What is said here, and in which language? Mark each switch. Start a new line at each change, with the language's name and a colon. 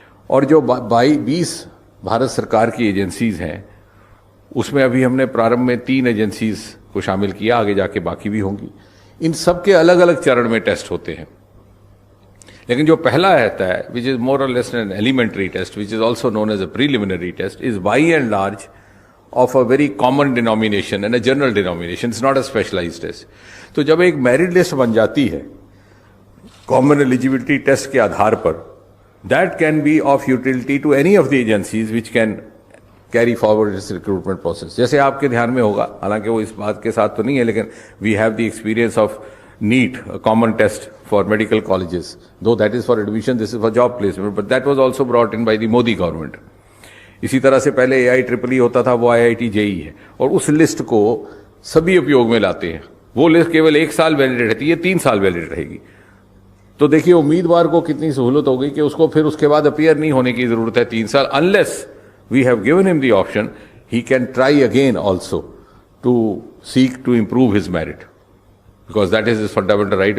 Hindi: और जो 20 भारत सरकार की एजेंसीज हैं, उसमें अभी हमने प्रारंभ में 3 एजेंसीज को शामिल किया, आगे जाके बाकी भी होंगी. इन सब के अलग अलग चरण में टेस्ट होते हैं, लेकिन जो पहला रहता है,
English: Which is more or less an elementary test, which is also known as a preliminary test, is by and large of a very common denomination and a general denomination. It's not a specialized test.
Hindi: तो जब एक merit list बन जाती है common eligibility test के आधार पर,
English: that can be of utility to any of the agencies which can carry forward its recruitment process.
Hindi: जैसे आपके ध्यान में होगा, हालांकि वो इस बात के साथ तो नहीं है, लेकिन
English: we have the experience of NEET, a common test for medical colleges. Though that is for admission, this is for job placement, but that was also brought in by the Modi government.
Hindi: इसी तरह से पहले AIEEE होता था, वो IIT JEE है, और उस लिस्ट को सभी उपयोग में लाते हैं. वो लिस्ट केवल 1 साल वैलिड रहती है, 3 साल वैलिड रहेगी. तो देखिए उम्मीदवार को कितनी सहूलत हो गई कि उसको फिर उसके बाद अपीयर नहीं होने की जरूरत है 3 साल.
English: Unless we have given him the option, he can try again also to seek to improve his merit, because that is his fundamental right.